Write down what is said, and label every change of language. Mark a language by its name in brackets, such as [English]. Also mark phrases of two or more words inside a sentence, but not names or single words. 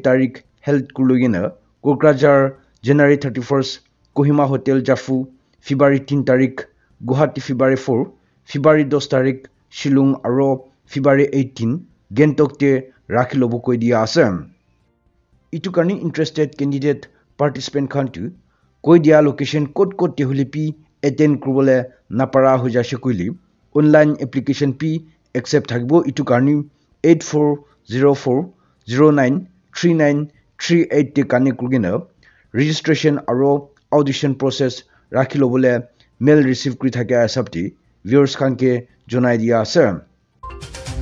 [Naga Pidgin] tarik held kurlogena Kokrajar January 31st Kohima Hotel Jafu February 3 tarik Guwahati February 4 February 10 tarik Shillong aro February 18 Gangtok te rakhi lobo koi dia ase itu karni [English] interested candidate participant [Naga Pidgin] khan tu koi dia [English] location code [Naga Pidgin] te hulipi attend kurbole napara hoja shekuili [English] online application [Naga Pidgin] pi accept thakbo itu karni 8404093938 te kane kurgina [English] registration [Naga Pidgin] aro [English] audition process [Naga Pidgin] rakhi lobole [English] mail receive [Naga Pidgin] kri thake asapti viewers khan ke jonai dia ase